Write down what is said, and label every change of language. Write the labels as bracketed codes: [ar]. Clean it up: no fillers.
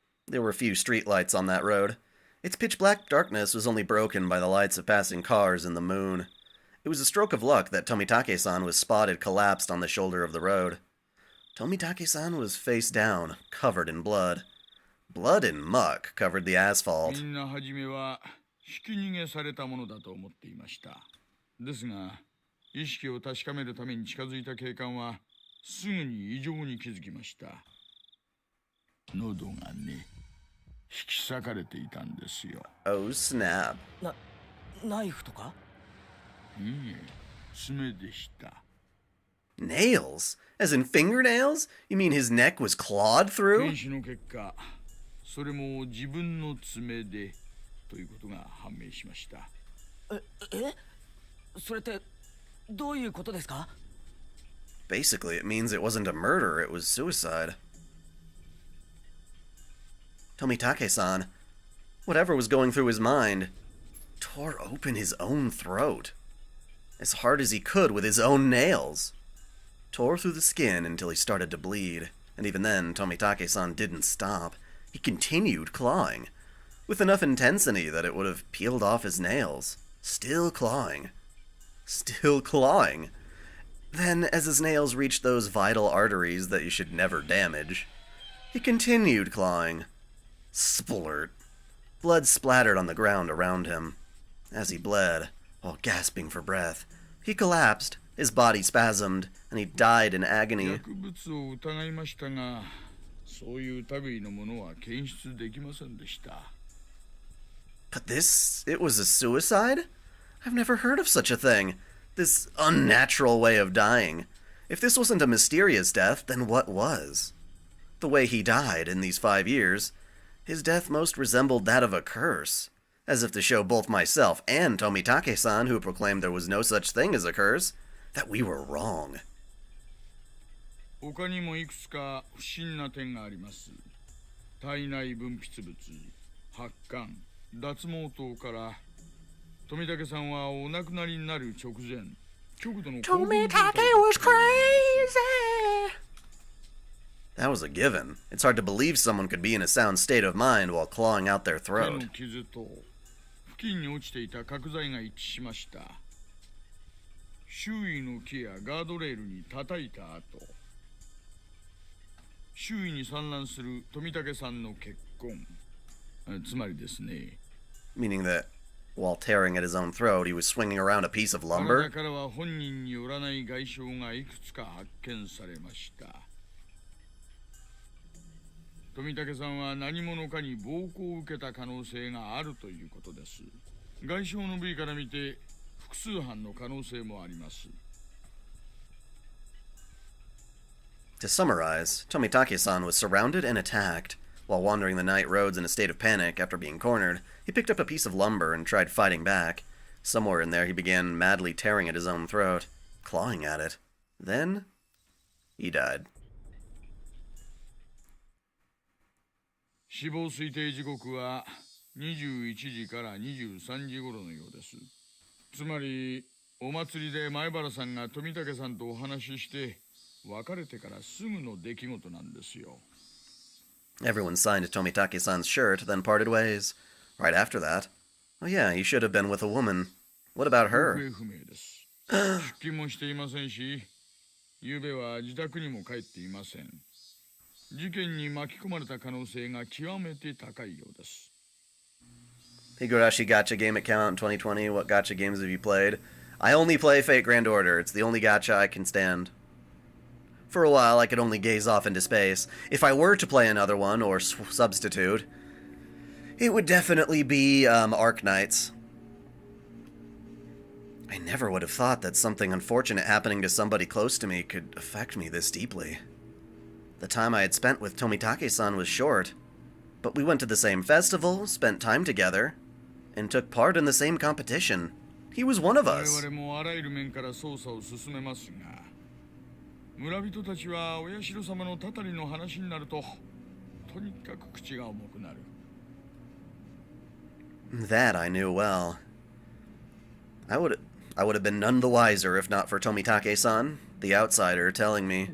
[en] There were few street lights on that road. Its pitch black darkness was only broken by the lights of passing cars and the moon. It was a stroke of luck that Tomitake-san was spotted collapsed on the shoulder of the road. Tomitake-san was face down, covered in blood. Blood and muck covered the asphalt. [ja] みんなはじめはひき逃げされたものだと思っていました。ですが、意識を確かめるために近づいた警官はすぐに異常に気づきました。喉がね、引き裂かれていたんですよ。 [en] Oh snap. [ja] ナイフとか？いいえ、爪でした。 [en] Nails? As in fingernails? You mean his neck was clawed through? [ja] 検視の結果、それも自分の爪でということが判明しました。それってどういうことですか？ [en] Basically, it means it wasn't a murder, it was suicide. Tomitake-san, whatever was going through his mind, tore open his own throat. As hard as he could with his own nails. Tore through the skin until he started to bleed, and even then, Tomitake-san didn't stop. He continued clawing, with enough intensity that it would have peeled off his nails, still clawing. Still clawing. Then, as his nails reached those vital arteries that you should never damage, he continued clawing. Splurt. Blood splattered on the ground around him. As he bled, while gasping for breath, he collapsed, his body spasmed, and he died in agony. [ja] 薬物を疑いましたが、そういう類のものは検出できませんでした。 [en] But it was a suicide? I've never heard of such a thing. This unnatural way of dying. If this wasn't a mysterious death, then what was? The way he died in these 5 years, his death most resembled that of a curse. As if to show both myself and Tomitake-san, who proclaimed there was no such thing as a curse, that we were wrong. [ja] 他にもいくつか不審な点があります。体内分泌物、発汗、脱毛等から富武さんはお亡くなりになる直前、極度の興奮状態 [en] Tomitake was crazy! That was a given. It's hard to believe someone could be in a sound state of mind while clawing out their [ja] 手 [en] throat. [ja] の傷と付近に落ちていた角材が一致しました。周囲の木やガードレールに叩いた後、周囲に散乱する富武さんの血痕、つまりですね。 [en] Meaning that while tearing at his own throat, he was swinging around a piece of lumber. [ja] 体からは本人によらない外傷がいくつか発見されました。富武さんは何者かに暴行を受けた可能性があるということです。外傷の部位から見て複数犯の可能性もあります。 [en] To summarize, Tomitake-san was surrounded and attacked. While wandering the night roads in a state of panic after being cornered, he picked up a piece of lumber and tried fighting back. Somewhere in there, he began madly tearing at his own throat, clawing at it. Then, he died. [ja] 死亡推定時刻は21時から23時頃のようです。つまり、お祭りで前原さんが富武さんとお話しして、別れてからすぐの出来事なんですよ。 [en] Everyone signed Tomitake-san's shirt, then parted ways. Right after that, oh yeah, he should have been with a woman. What about her? [ja] 行方不明です。出勤もしていませんし、昨夜は自宅にも帰っていません。事件に巻き込まれた可能性が極めて高いようです。 [en] Higurashi gacha game account in 2020. What gacha games have you played? I only play Fate Grand Order. It's the only gacha I can stand. For a while, I could only gaze off into space. If I were to play another one, or substitute, it would definitely be Arknights. I never would have thought that something unfortunate happening to somebody close to me could affect me this deeply. The time I had spent with Tomitake-san was short, but we went to the same festival, spent time together, and took part in the same competition. He was one of us. [ja] 我々もあらゆる面から捜査を進めますが、村人たちはお社様のたたりの話になると、とにかく口が重くなる。 [en] That I knew well. I would have been none the wiser if not for Tomitake-san, the outsider, telling me.